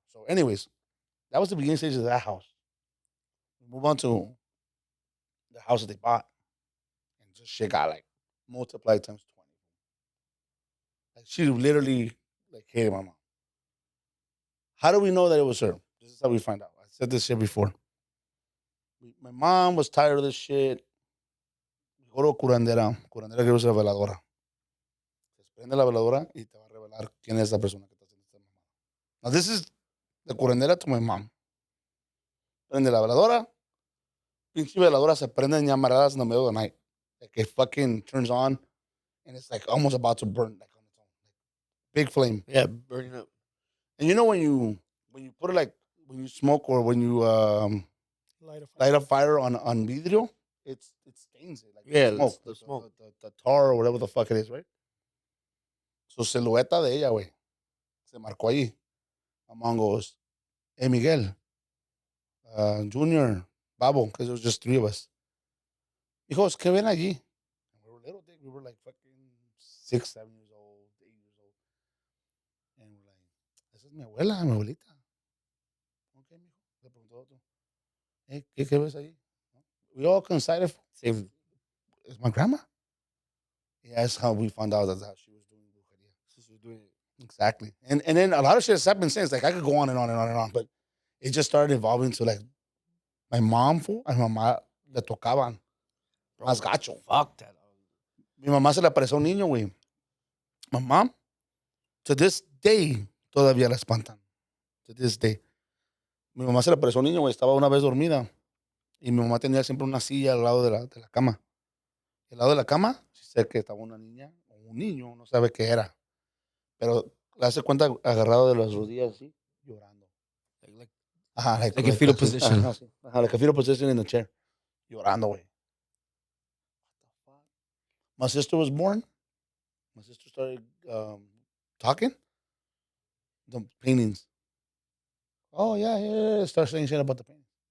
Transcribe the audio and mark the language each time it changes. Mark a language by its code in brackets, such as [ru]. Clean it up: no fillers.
[en] So, anyways, that was the beginning stages of that house. We move on to the house that they bought, and just shit got like multiplied times 20. Like she literally like hated my mom. How do we know that it was her? This is how we find out. I said this shit before. My mom was tired of this shit. We go to curandera. [es] Curandera que es la veladora. Se prende la veladora y te va a revelar quién es la persona que está haciendo esta mamada. [en] Now this is the curandera to my mom. [es] Prende la veladora. Pinche veladora se prenden ya amarradas [en] in the middle of the night. Like it fucking turns on and it's like almost about to burn like on its own. Like, big flame. Yeah, burning up. And you know when you put it like when you smoke or when you Light of light a fire on vidrio, it stains it like Yeah, smoke, the smoke. the tar or whatever the fuck it is, right? So [es] silueta de ella, güey, se marcó allí. [en] My mom goes, "Hey Miguel, Junior, Babo, because it was just three of us." He goes, [es] "¿Qué ven allí?" [en] And we were little, we were like fucking 6, 7 years old, 8 years old, and we're like, [es] "Esa es mi abuela, mi abuelita." [en] Okay, mijo. [es] Le preguntó otro, "Hey, ¿qué ves ahí?" [en] We all excited. Same. It's my grandma. Yeah, that's how we found out that's how she was doing brujeria. She was doing it. Exactly. And then a lot of shit has happened since. Like I could go on and on and on and on, but it just started evolving to like my mom fool and my [es] mamá le tocaban más gacho. [en] Fuck that. [es] Mi mamá se le apareció un niño, güey. [en] My mom, to this day, [es] todavía la espantan. [en] To this day. [es] Mi mamá se le apareció un niño, güey. Estaba una vez dormida. Y mi mamá tenía siempre una silla al lado de la cama. Al lado de la cama, sí sé que estaba una niña o un niño, no sabe qué era. Pero le hace cuenta agarrado de las rodillas así, llorando. Ajá, [en] Like in fetal [es] así. [en] position. [es] Ajá, sí. [en] Ajá, like a fetal position in the chair. [es] Llorando, güey. [en] My sister was born. My sister started talking. The paintings. Oh, yeah. Start saying shit about the paintings.